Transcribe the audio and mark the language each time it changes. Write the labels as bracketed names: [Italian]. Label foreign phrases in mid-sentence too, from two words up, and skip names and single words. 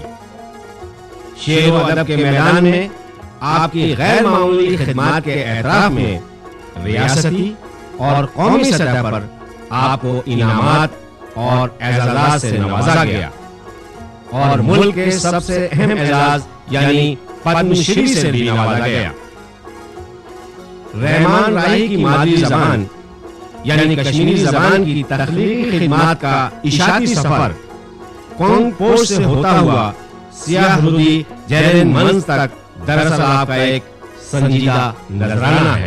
[Urdu] شعر و ادب کے میدان میں آپ کی غیر معمولی خدمات کے اعتراف میں ریاستی اور قومی سطح پر آپ کو انعامات اور اعزازات سے نوازا گیا اور ملک کے سب سے اہم اعزاز یعنی پدم شری سے بھی نوازا گیا. رحمان راہی کی مادری زبان یعنی کشمیری زبان کی تخلیقی خدمات کا اشاعتی سفر کونگ پوسٹ سے ہوتا ہوا سیاہ رودی جیرین منز تک دراصل آپ کا ایک سنجیدہ نذرانہ ہے.